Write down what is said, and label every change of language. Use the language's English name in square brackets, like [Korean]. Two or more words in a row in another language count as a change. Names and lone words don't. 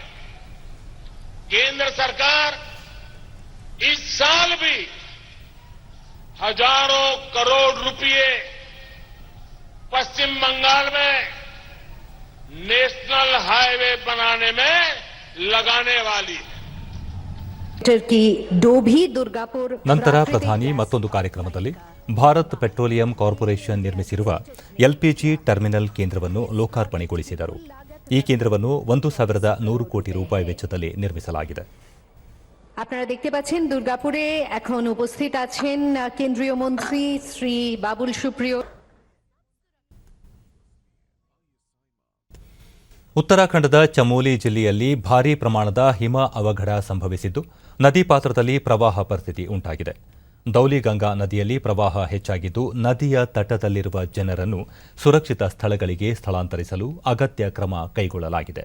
[Hindi] केंद्र सरकार इस साल भी हजारों करोड़ रुपए पश्चिम बंगाल में [English] national highway [Hindi] बनाने में लगाने वाली है. सेक्टर की डोभी दुर्गापुर [Kannada] ನಂತರ ಪ್ರಧಾನಿ ಮತ್ತೊಂದು ಕಾರ್ಯಕ್ರಮದಲ್ಲಿ ಭಾರತ್ ಪೆಟ್ರೋಲಿಯಂ ಕಾರ್ಪೊರೇಷನ್ ನಿರ್ಮಿಸಿರುವ [English] LPG terminal [Kannada] ಕೇಂದ್ರವನ್ನು ಲೋಕಾರ್ಪಣೆಗೊಳಿಸಿದರು. ಈ ಕೇಂದ್ರವನ್ನು 1,100 ಕೋಟಿ ರೂಪಾಯಿ ವೆಚ್ಚದಲ್ಲಿ ನಿರ್ಮಿಸಲಾಗಿದೆ. [Bangla] আপনারা দেখতে পাচ্ছেন দুর্গাপুরে এখন উপস্থিত আছেন কেন্দ্রীয় মন্ত্রী শ্রী বাবুল সুপ্রিয়। [Kannada] ಉತ್ತರಾಖಂಡದ ಚಮೋಲಿ ಜಿಲ್ಲೆಯಲ್ಲಿ ಭಾರೀ ಪ್ರಮಾಣದ ಹಿಮ ಅವಘಡ ಸಂಭವಿಸಿದ್ದು ನದಿ ಪಾತ್ರದಲ್ಲಿ ಪ್ರವಾಹ ಪರಿಸ್ಥಿತಿ ಉಂಟಾಗಿದೆ. ದೌಲಿಗಂಗಾ ನದಿಯಲ್ಲಿ ಪ್ರವಾಹ ಹೆಚ್ಚಾಗಿದ್ದು ನದಿಯ ತಟದಲ್ಲಿರುವ ಜನರನ್ನು ಸುರಕ್ಷಿತ ಸ್ಥಳಗಳಿಗೆ ಸ್ಥಳಾಂತರಿಸಲು ಅಗತ್ಯ ಕ್ರಮ ಕೈಗೊಳ್ಳಲಾಗಿದೆ.